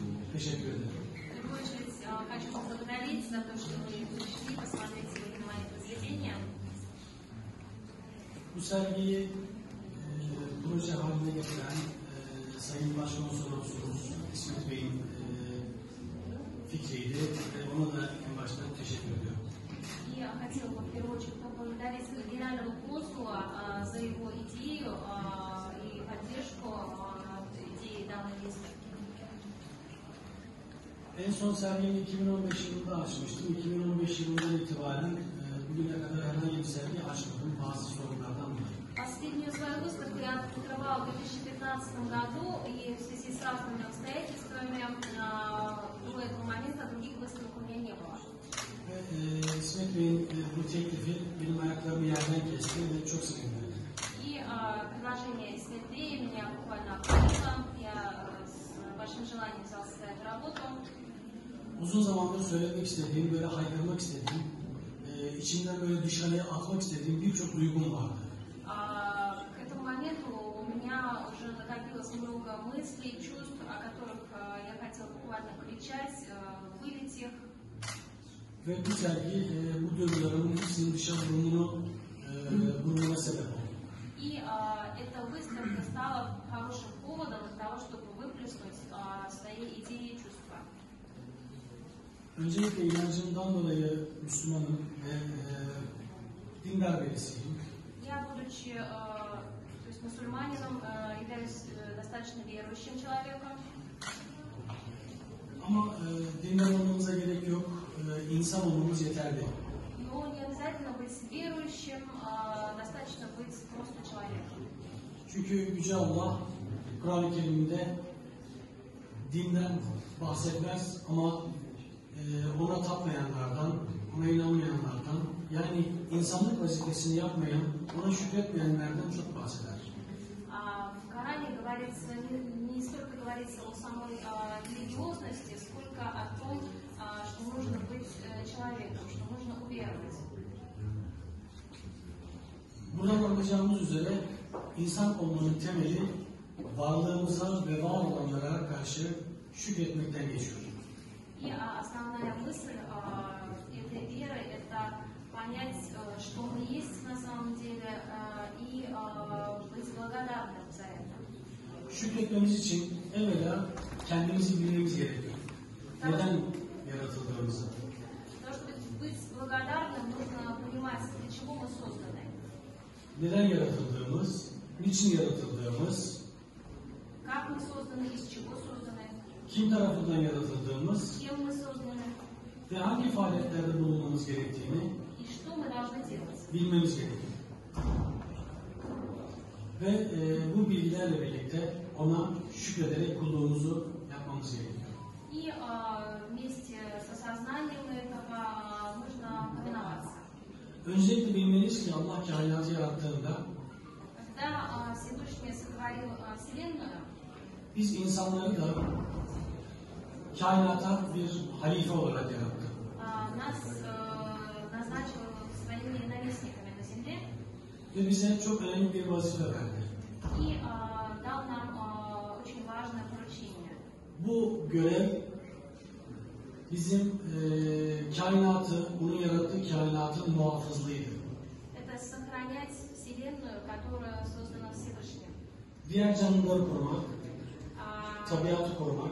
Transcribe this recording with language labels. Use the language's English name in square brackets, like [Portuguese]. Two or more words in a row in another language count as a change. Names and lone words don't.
[Turkish] Teşekkür ederim. [Russian] В первую очередь хочу поблагодарить за то, что вы пришли посмотреть сегодня мои произведения. [Turkish] Bu sergiyi proje haline getiren Sayın Başkonsolosumuz İsmet Bey'in fikriydi ve ona da en baştan teşekkür ediyorum. [Russian] И я хотела бы в первую очередь поблагодарить генерального консула за его идею и поддержку идеи данной выставки. [Turkish] En son sergiyi 2015 yılında açmıştım. 2015 yılından itibaren bugüne kadar herhangi bir sergi açmadım bazı sorunlardan dolayı. [Russian] Последнюю свою выставку я открывала в 2015 году, и в связи с разными обстоятельствами до этого момента других выставок у меня не было. [Turkish] İsmet Bey'in bu teklifi benim ayaklarımı yerden kesti ve çok sevindim. [Russian] И предложение Исметбея меня буквально обрадовало. Я с большим желанием взялась за эту работу. [Turkish] Uzun zamandır söylemek istediğim, böyle haykırmak istediğim, içimden böyle dışarıya atmak istediğim birçok duygum vardı. [Russian] К этому моменту у меня уже накопилось много мыслей, чувств, о которых я хотела буквально кричать, вылить их. [Turkish] Ve bu sergi bu duygularımın hepsinin dışarı vurmama sebep oldu. [Russian] И эта выставка стала хорошим поводом для того, чтобы выплеснуть свои идеи и чувства. [Turkish] Öncelikle inancımdan dolayı Müslümanım ve dindar birisiyim. [Russian] Я, будучи то есть мусульманином, являюсь достаточно верующим человеком. [Turkish] Ama dindar olmamıza gerek yok. İnsan olmamız yeterli. [Russian] Но не обязательно быть верующим, достаточно быть просто человеком. [Turkish] Çünkü Yüce Allah Kur'an-ı Kerim'de dinden bahsetmez ama ona tapmayanlardan, ona inanmayanlardan, yani insanlık vazifesini yapmayan, ona şükretmeyenlerden çok bahseder. [Russian] В Коране говорится, не столько говорится о самой религиозности, сколько о том, что нужно быть человеком, что нужно уверовать. [Turkish] Buradan anlayacağımız üzere insan olmanın temeli varlığımıza ve var olanlara karşı şükretmekten geçiyor. [Russian] И основная мысль этой веры – это понять, что мы есть на самом деле, и быть благодарным за это. [Turkish] Şükretmemiz için evvela kendimizi bilmemiz gerekiyor. Neden yaratıldığımızı. [Russian] Потому что быть благодарным нужно понимать, для чего мы созданы. [Turkish] Neden yaratıldığımız, niçin yaratıldığımız, [Russian] Как мы созданы, из чего созданы, [Turkish] kim tarafından yaratıldığımız [Russian] кем мы созданы [Turkish] ve hangi faaliyetlerde bulunmamız gerektiğini [Russian] и что мы должны делать. [Turkish] bilmemiz gerekiyor. Ve bu bilgilerle birlikte ona şükrederek kulluğumuzu yapmamız gerekiyor. [Russian] И вместе с осознанием этого нужно повиноваться. [Turkish] Öncelikle bilmeliyiz ki Allah kainatı yarattığında [Russian] Когда Всевышний сотворил Вселенную, [Turkish] biz insanları da kainata bir halife olarak yarattı. [Russian] нас назначил своими наместниками на земле [Turkish] Ve bize çok önemli bir vazife verdi. [Russian] и дал нам очень важное поручение. [Turkish] Bu görev bizim kainatı, onun yarattığı kainatın muhafızlığıydı. [Russian] Это сохранять Вселенную, которая создана Всевышним. [Turkish] Diğer canlıları korumak, tabiatı korumak,